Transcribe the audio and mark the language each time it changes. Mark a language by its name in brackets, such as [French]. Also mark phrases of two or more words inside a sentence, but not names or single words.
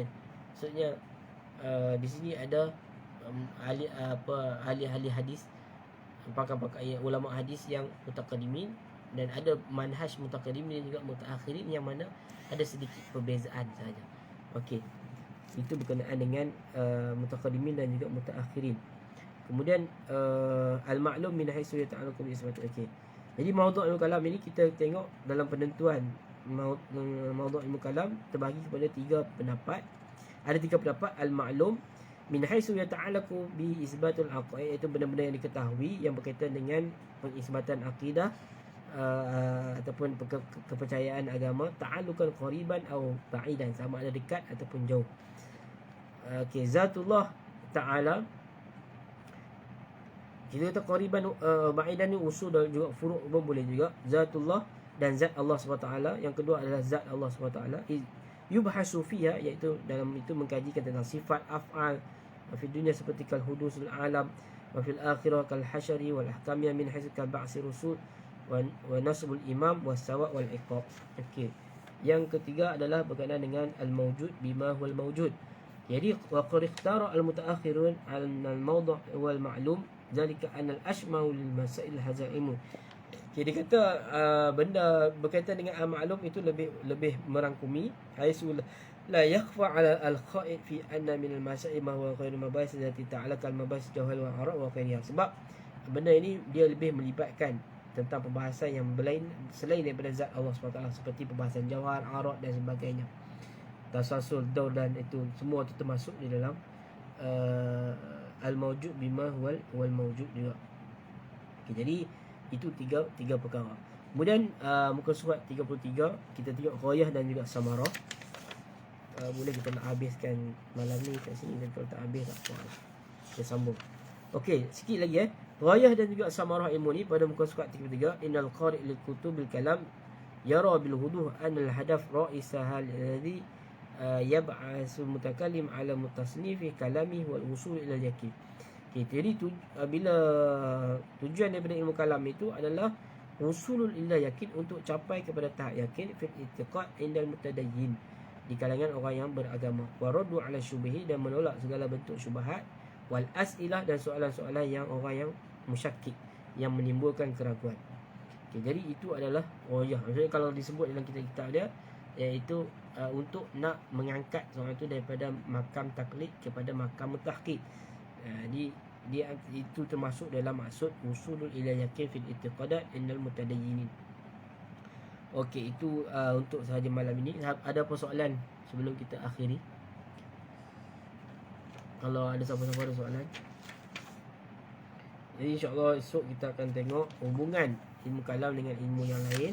[Malay] Maksudnya di sini ada ahli hadis, pakar-pakar ulama hadis yang mutaqaddimin, dan ada manhaj mutaqaddimin dan juga mutaakhirin yang mana ada sedikit perbezaan saja. Okey. Itu berkenaan dengan mutaqaddimin dan juga mutaakhirin. [Arabic] Kemudian المعلوم من حيث يتعلق بإثبات. Okey. [Malay] Jadi maudhu' ilmu kalam ini kita tengok dalam penentuan maudhu' ilmu kalam terbagi kepada 3 pendapat. Ada 3 pendapat. [Arabic] المعلوم من حيث يتعلق بإثبات العقائد, [Malay] iaitu benda-benda yang diketahui yang berkaitan dengan pengisbatan akidah ataupun kepercayaan agama, [Arabic] تعلقا قريبا [Malay] atau ba'idan, sama ada dekat ataupun jauh. Okey, [Arabic] ذات الله تعالى, [Malay] kita kata [Arabic] قريبا بعيدا [Malay] ni usul dan juga furu' pun boleh juga. Zatullah dan zat Allah SWT. Yang kedua adalah zat Allah SWT. [Arabic] يبحث فيها, [Malay] iaitu dalam itu mengkajikan tentang sifat [Arabic] أفعال في الدنيا seperti كحدوث العالم وفي الآخرة كالحشر والأحكامية من حيث كبعث الرسل ونصب الإمام والثواب والعقاب. [Malay] Okey. Yang ketiga adalah berkenaan dengan [Arabic] الموجود بما هو الموجود. Jadi وقد اختار المتأخرون الموضوع والمعلوم ذلك أن الأشمل للمسائل هذه. [Malay] Jadi kata benda berkaitan dengan al-ma'lum itu lebih merangkumi, [Arabic] حيث لا يخفى على القاعد في أن من المسائل ما هو غير مباحث التي تعلق المباحث جوهر وأعراض وغيرها. [Malay] Sebab benda ini dia lebih melibatkan tentang pembahasan yang lain selain daripada zat Allah SWT, seperti pembahasan jawhar, ara' dan sebagainya. Tasasul, daur, dan itu semua itu termasuk di dalam [Arabic] الموجود بما هو الموجود [Malay] juga. Okay, jadi itu tiga perkara. Kemudian muka surat 33 kita tengok ghayah dan juga samarah. Boleh kita nak habiskan malam ni kat sini, dan kalau tak habis tak apa, kita sambung. Okey, sikit lagi ghayah dan juga samarah ilmu ni pada muka surat 33. [Arabic] إن القارئ لكتب الكلام يرى بالوضوح أن الهدف الرئيسي الذي يبعث المتكلم على التصنيف في الكلام والوصول إلى اليقين. [Malay] Okay, jadi bila tujuan daripada ilmu kalam itu adalah [Arabic] الوصول إلى اليقين, [Malay] untuk capai kepada tahap yakin [Arabic] في الاعتقاد عند المتدينين, [Malay] di kalangan orang yang beragama, [Arabic] والرد على الشبه, [Malay] dan menolak segala bentuk syubhat, [Arabic] والأسئلة, [Malay] dan soalan-soalan yang orang yang musyakkik, yang menimbulkan keraguan. Okay, jadi itu adalah ghayah. Maksudnya kalau disebut dalam kitab-kitab dia, iaitu untuk nak mengangkat seorang itu daripada makam taklid kepada makam tahqiq. Dia itu termasuk dalam maksud [Arabic] الوصول إلى اليقين في الاعتقادات إن المتدينين. [Malay] Okey, itu untuk sahaja malam ini. Ada apa soalan sebelum kita akhiri? Kalau ada siapa-siapa ada soalan. Jadi insya-Allah esok kita akan tengok hubungan ilmu kalam dengan ilmu yang lain.